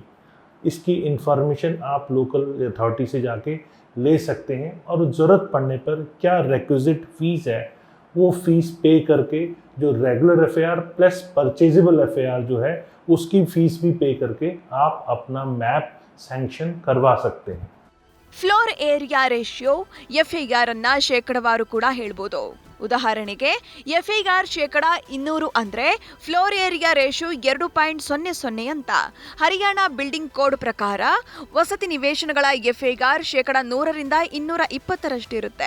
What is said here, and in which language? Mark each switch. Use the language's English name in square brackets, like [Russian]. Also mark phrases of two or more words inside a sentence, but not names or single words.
[Hindi] इसकी इंफॉर्मेशन आप [English] local authority [Hindi] से जाके ले सकते हैं और ज़रूरत पड़ने पर क्या [English] requisite fees [Hindi] है वो [English] fees pay [Hindi] करके जो [English] regular FAR plus purchasable FAR [Hindi] जो है उसकी फीस भी पे करके आप अपना [English] map sanction [Hindi] करवा सकते हैं. [English] floor area ratio FAR [Kannada] ಅನ್ನ ಶೇಕಡವಾರು ಕೂಡ ಹೇಳ್ಬೋದು. ಉದಾಹರಣೆಗೆ FAR 200 ಅಂದ್ರೆ [English] floor area ratio 2.00 [Kannada] ಅಂತ. ಹರಿಯಾಣ ಬಿಲ್ಡಿಂಗ್ ಕೋಡ್ ಪ್ರಕಾರ ವಸತಿ ನಿವೇಶನಗಳ FAR 100ರಿಂದ 220 ಇರುತ್ತೆ.